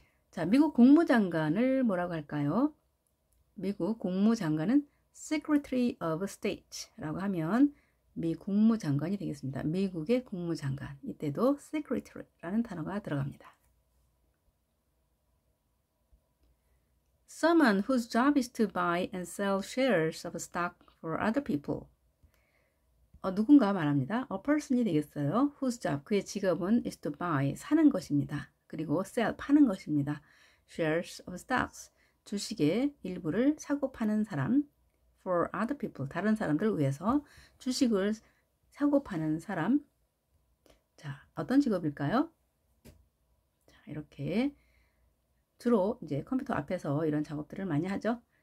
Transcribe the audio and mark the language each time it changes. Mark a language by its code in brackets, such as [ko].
[ko] 자, 미국 국무장관을 뭐라고 할까요? 미국 국무장관은 [en] Secretary of State [ko] 라고 하면 미 국무장관이 되겠습니다. 미국의 국무장관. 이때도 Secretary라는 단어가 들어갑니다. [en] Someone whose job is to buy and sell shares of stock for other people. [ko] 누군가 말합니다. [en] A person [ko] 이 되겠어요. [en] Whose job, [ko] 그의 직업은 [en] is to buy, [ko] 사는 것입니다. 그리고 sell, 파는 것입니다. [en] Shares of stocks, [ko] 주식의 일부를 사고 파는 사람. [en] for other people. [ko] 다른 사람들을 위해서 주식을 사고 파는 사람. 자, 어떤 직업일까요? 자, 이렇게 주로 이제 컴퓨터 앞에서 이런 작업들을 많이 하죠.